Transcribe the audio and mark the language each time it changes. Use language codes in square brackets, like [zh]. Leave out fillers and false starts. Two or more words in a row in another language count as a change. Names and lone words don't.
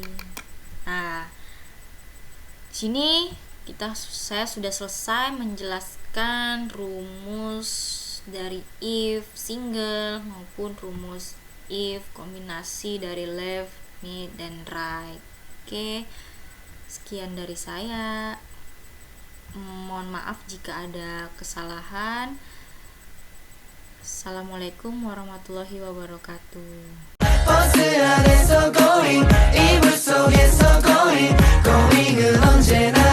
[id] Nah, di sini saya sudah selesai menjelaskan rumus dari if single maupun rumus if kombinasi dari left, mid, dan right. Oke, sekian dari saya. Mohon maaf jika ada kesalahan. Assalamualaikum warahmatullahi wabarakatuh. [ko] 버스 안에서 going 이불 속에서 [en] going going [ko] 은 언제나